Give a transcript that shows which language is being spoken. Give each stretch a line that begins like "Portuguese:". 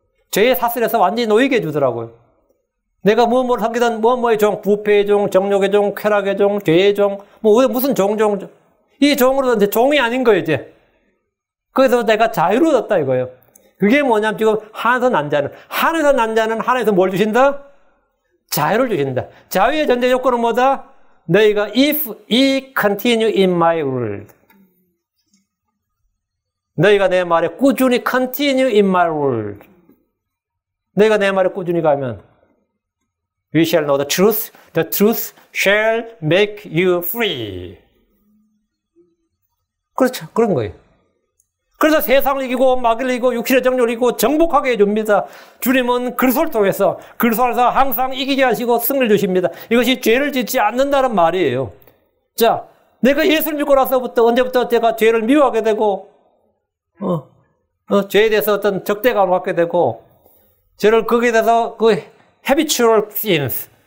Korean: 죄의 사슬에서 완전히 놓이게 해주더라고요. 내가 무엇을 섬기든 무엇의 종, 부패의 종, 정욕의 종, 쾌락의 종, 죄의 종, 무슨 종. 이 종으로 이제 종이 아닌 거예요, 이제. 그래서 내가 자유를 얻었다 이거예요. 그게 뭐냐면 지금 하늘에서 난 자는 하늘에서 뭘 주신다? 자유를 주신다. 자유의 전제 조건은 뭐다? 너희가
English: if ye continue in my word.
Korean: 너희가 내 말에 꾸준히
English: continue in my word.
Korean: 너희가 내 말에 꾸준히 가면
English: We shall know the truth shall make you free.
Korean: 그렇죠. 그런 거예요. 그래서 세상을 이기고 마귀를 이기고 육신의 정욕을 이기고 정복하게 해줍니다. 주님은 그리스도를 통해서 그리스도 안에서 항상 이기게 하시고 승리를 주십니다. 이것이 죄를 짓지 않는다는 말이에요. 자, 내가 예수를 믿고 나서부터 언제부터 제가 죄를 미워하게 되고 죄에 대해서 어떤 적대감을 갖게 되고 저를 거기에 대해서 그
English: habitual sins,